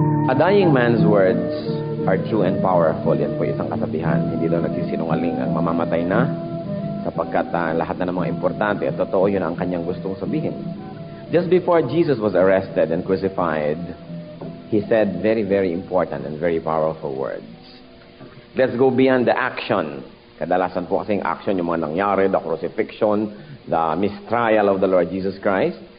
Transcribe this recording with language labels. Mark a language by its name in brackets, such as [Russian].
[English] A dying man's words are true and powerful. [Filipino] Yan po isang kasabihan. Hindi daw nagsisinungaling ang mamamatay na sapagkat lahat na ng mga importante at totoo yun ang kanyang gustong sabihin. [English] Just before Jesus was arrested and crucified, he said very, very important and very powerful words. Let's go beyond the action. [Filipino] Kadalasan po kasing action yung mga nangyari, [English] the crucifixion, the mistrial of the Lord Jesus Christ.